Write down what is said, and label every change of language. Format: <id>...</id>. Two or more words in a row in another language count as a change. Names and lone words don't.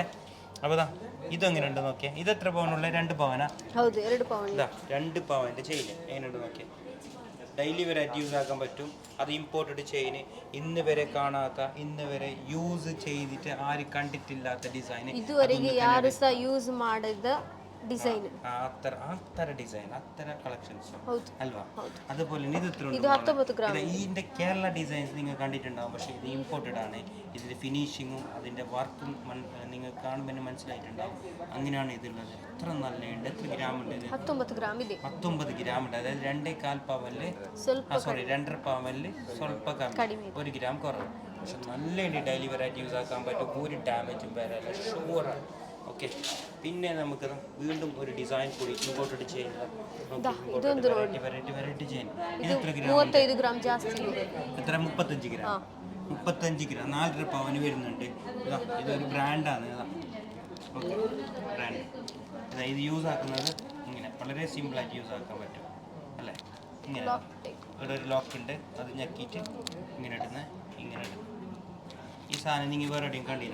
<ml>അപ്പോൾ ഇതെങ്ങനെയുണ്ട് നോക്കിയാൽ, ഇത് എത്ര പവനുള്ള 2 പവനാ? 2 പവൻ്റെ ചെയിൻ എങ്ങനെയുണ്ട് നോക്കിയാൽ.</ml> <en>daily variety use</en> <ml>ആക്കാൻ പറ്റും. അത്</ml> <en>imported chain,</en> <ml>ഇന്ന് വരെ കാണാത്ത, ഇന്ന് വരെ യൂസ് ചെയ്തിട്ട് ആരും കണ്ടിട്ടില്ലാത്ത ഡിസൈൻ,</ml> <kn>ಇದುವರೆಗೆ ಯಾರು ಸಹ ಯೂಸ್ ಮಾಡದ ಡಿಸೈನ್,</kn> <ml>അത്തരം ഡിസൈൻ, അത്തരം കളക്ഷൻസ് അಲ್ವಾ.</ml> <kn>ಹೌದು.</kn> <ml>അതുപോലെ തന്നെ ഇത്</ml> <kn>ಇದು 19 ಗ್ರಾಮ್.</kn> <ml>ഇതിന്റെ കേരള ഡിസൈൻസ് നിങ്ങൾ കണ്ടിട്ടുണ്ടാവും, പക്ഷേ ഇത് ഇമ്പോർട്ടഡ് ആണ്. ഇതിന്റെ ഫിനിഷിങ്ങും അതിന്റെ വർക്കും നിങ്ങൾ കാണുമ്പോൾ മനസ്സിലായിട്ടുണ്ടാവും. അങ്ങനെയാണ് ഇതുള്ളത്. എത്ര നല്ലുണ്ട്. എത്ര ഗ്രാം ഉണ്ട് ഇത്?</ml> <kn>19 ಗ್ರಾಮ್ ಇದೆ.</kn> <ml>19 ഗ്രാം ഉണ്ട്. അതായത് 2.25 പവനില്</ml> <kn>ಸ್ವಲ್ಪ</kn> <ml>2.5 പവനില് സ്വല്പ കമ്മി, 1 ഗ്രാം കുറവ്. പക്ഷെ നല്ലുണ്ട്.</ml> <en>daily variety use</en> <ml>ആക്കാൻ പറ്റും. ഒരു ഡാമേജും വരാല്ല, ഷുവറാണ്. ഓക്കെ. പിന്നെ നമുക്ക് വീണ്ടും ഒരു ഡിസൈൻ കൂടി</ml> <en>imported chain, variety chain.</en> <ml>ഇത് എത്ര ഗ്രാം?</ml> <kn>35 ಗ್ರಾಮ್ ಜಾಸ್ತಿ ಇದೆ.</kn> <ml>എത്ര? 35 ഗ്രാം. 35 ഗ്രാം 4.5 പവന് വരുന്നുണ്ട്. ഇതൊരു ബ്രാൻഡാണ്. ഓക്കെ, ബ്രാൻഡ്. ഇത് യൂസ് ആക്കുന്നത് ഇങ്ങനെ വളരെ സിമ്പിളായിട്ട് യൂസ് ആക്കാൻ പറ്റും അല്ലേ. ഇങ്ങനെ ഇവിടെ ഒരു ലോക്ക് ഉണ്ട്, അത് ഞെക്കിയിട്ട് ഇങ്ങനെ ഇടുന്ന, ഇങ്ങനെ ഇടുന്ന ഈ സാധനം നിങ്ങൾ വേറെ എവിടെയും കണ്ടില്ല.</ml>